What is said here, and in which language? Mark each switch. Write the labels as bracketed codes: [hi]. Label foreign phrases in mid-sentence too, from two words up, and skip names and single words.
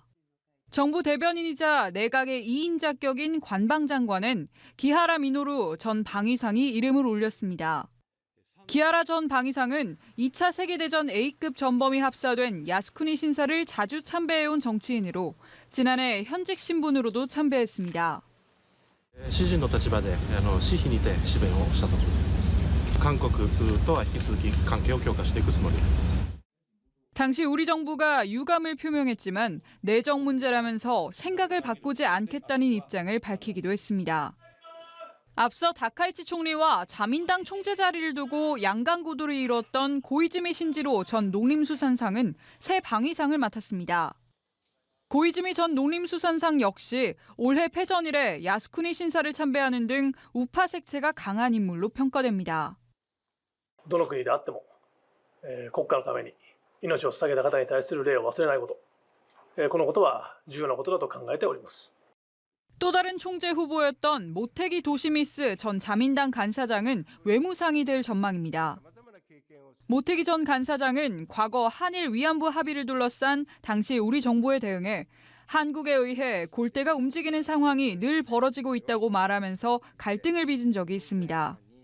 [ko] 정부 대변인이자 내각의 2인 자격인 관방장관은 기하라 미노루 전 방위상이 이름을 올렸습니다. 기하라 전 방위상은 2차 세계대전 A급 전범이 합사된 야스쿠니 신사를 자주 참배해온 정치인으로 지난해 현직 신분으로도 참배했습니다. [ja] 私人の立場で私費にて支援をしたところです。韓国とは引き続き関係を強化していくつもりです。 [ko] 당시 우리 정부가 유감을 표명했지만 내정 문제라면서 생각을 바꾸지 않겠다는 입장을 밝히기도 했습니다. 앞서 다카이치 총리와 자민당 총재 자리를 두고 양강 구도를 이뤘던 고이즈미 신지로 전 농림수산상은 새 방위상을 맡았습니다. 고이즈미 전 농림수산상 역시 올해 패전 이래 야스쿠니 신사를 참배하는 등 우파 색채가 강한 인물로 평가됩니다. [ja] どの国であっても、国家のために命を捧げた方に対する礼を忘れないこと、このことは重要なことだと考えております。 [ko] 또 다른 총재 후보였던 모테기 도시미스 전 자민당 간사장은 외무상이 될 전망입니다. 모테기 전 간사장은 과거 한일 위안부 합의를 둘러싼 당시 우리 정부에 대응해 한국에 의해 골대가 움직이는 상황이 늘 벌어지고 있다고 말하면서 갈등을 빚은 적이 있습니다.